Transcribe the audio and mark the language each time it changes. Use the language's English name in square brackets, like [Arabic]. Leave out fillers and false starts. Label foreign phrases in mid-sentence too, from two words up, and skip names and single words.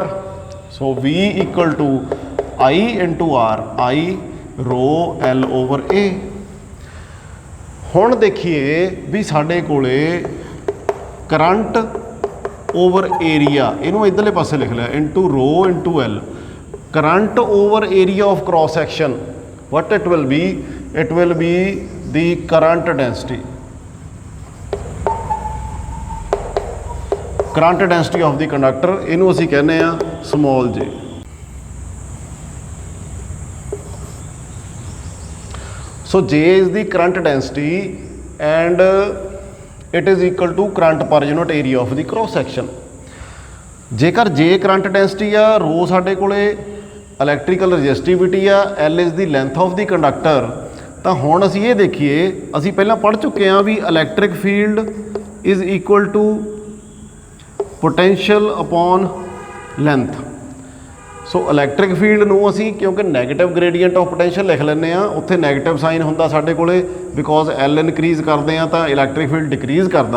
[Punjabi] ਸੋ V I × R, I ρL/A। ਹੁਣ ਦੇਖੀਏ ਵੀ ਸਾਡੇ ਕੋਲੇ [English] current over area, [Punjabi] ਇਹਨੂੰ ਇੱਧਰਲੇ ਪਾਸੇ ਲਿਖ ਲਿਆ, × ρ × L। [English] current over area of cross section, what it will be, it will be the current density, current density of the conductor। [Punjabi] ਇਹਨੂੰ ਅਸੀਂ ਕਹਿੰਦੇ ਆ [English] small j। So J is the current density and it is equal to current per unit area of the cross section। [Punjabi] ਜੇਕਰ J [English] current density [Punjabi] ਆ, ρ ਸਾਡੇ ਕੋਲੇ [English] electrical resistivity [Punjabi] ਆ, [English] L is the length of the conductor। [Punjabi] ਤਾਂ ਹੁਣ ਅਸੀਂ ਇਹ ਦੇਖੀਏ, ਅਸੀਂ ਪਹਿਲਾਂ ਪੜ੍ਹ ਚੁੱਕੇ ਹਾਂ ਵੀ [English] electric field is equal to potential upon length. [Punjabi] ਸੋ [English] electric field [Punjabi] ਨੂੰ ਅਸੀਂ ਕਿਉਂਕਿ [English] negative gradient of potential [Punjabi] ਲਿਖ ਲੈਂਦੇ ਹਾਂ, ਉੱਥੇ [English] negative sign [Punjabi] ਹੁੰਦਾ ਸਾਡੇ ਕੋਲੇ, [English] because L increase [Punjabi] ਕਰਦੇ ਆ ਤਾਂ [English] electric field decrease [Punjabi] ਕਰਦਾ।